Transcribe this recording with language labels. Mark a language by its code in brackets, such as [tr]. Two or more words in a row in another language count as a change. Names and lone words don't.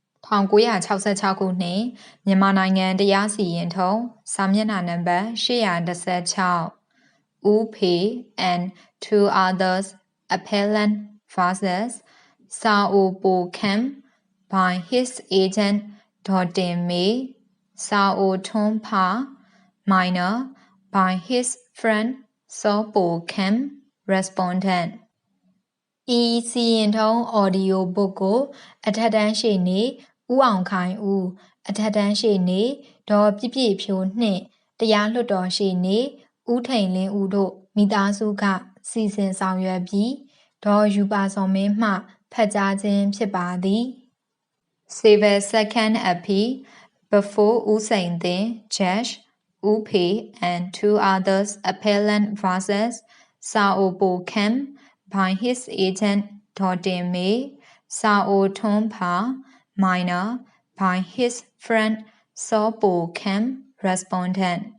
[my] 1966 ခုနှစ်မြန်မာနိုင်ငံတရားစီရင်ထုံးစာမျက်နှာနံပါတ်816 [en] Wu Pei and two others appellant versus Sao Po Kham by his agent Dottin May Sao Thon Pha minor by his friend So Po Kham respondent ဤစီ [my] ရင်ထုံး [en] audio book [my] ကိုအထက်တန်းရှေ့နေဦးအောင်ခိုင်ဦးအထက်တန်းရှေ့နေဒေါ်ပြည့်ပြည့်ဖြိုးနှင့်တရားလွှတ်တော်ရှေ့နေဦးထိန်လင်းဦးတို့မိသားစုကစီစဉ်ဆောင်ရွက်ပြီးဒေါ်ယူပါစောမင်းမှဖတ်ကြားခြင်းဖြစ်ပါသည် [en] Civil Second Appeal before ဦးစိန်သင် Judge Wu Pei and two others appellant versus Sao Po Kham by his agent Dottin May Sao Thon Pha minor by his friend So Po Kham respondent